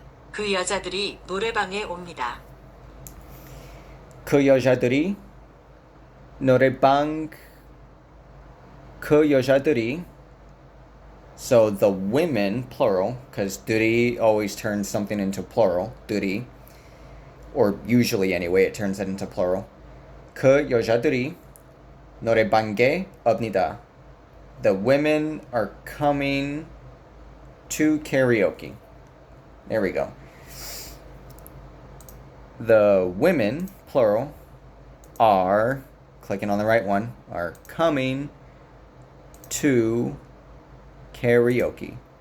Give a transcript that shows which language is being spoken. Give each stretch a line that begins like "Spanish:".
Korean: 그 여자들이 노래방에 옵니다. 그 여자들이 노래방 그 여자들이.
English: So the women, plural, because 들이 always turns something into plural, 들이. Or usually anyway, it turns it into plural.
Korean: 그 여자들이 노래방에 옵니다.
English: The women are coming to karaoke. There we go. The women, plural, are, clicking on the right one, are coming to karaoke.